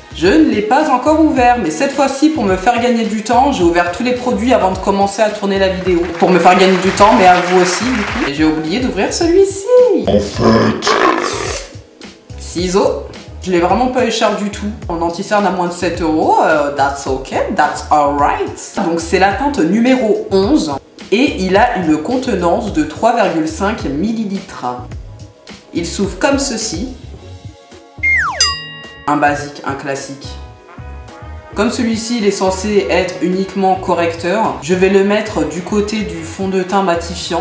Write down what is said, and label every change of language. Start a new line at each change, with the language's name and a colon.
French: Je ne l'ai pas encore ouvert, mais cette fois-ci, pour me faire gagner du temps, j'ai ouvert tous les produits avant de commencer à tourner la vidéo. Pour me faire gagner du temps, mais à vous aussi, du coup. Et j'ai oublié d'ouvrir celui-ci. En fait, Ciseaux. Je l'ai vraiment pas eu cher du tout. En anti-cerne à moins de 7 €.
English: That's okay, that's alright.
French: Donc c'est la teinte numéro 11. Et il a une contenance de 3,5 ml. Il s'ouvre comme ceci. Un basique, un classique. Comme celui-ci il est censé être uniquement correcteur, je vais le mettre du côté du fond de teint matifiant.